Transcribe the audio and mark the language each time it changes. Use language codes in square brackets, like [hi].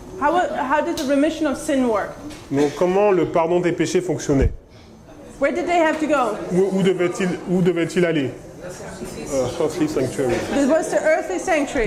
[en] How did the remission of sin work? [fr] donc comment le pardon des péchés fonctionnait? [en] Where did they have to go? [fr] Où devait-il aller? [en] Earthly sanctuary. This was the earthly sanctuary.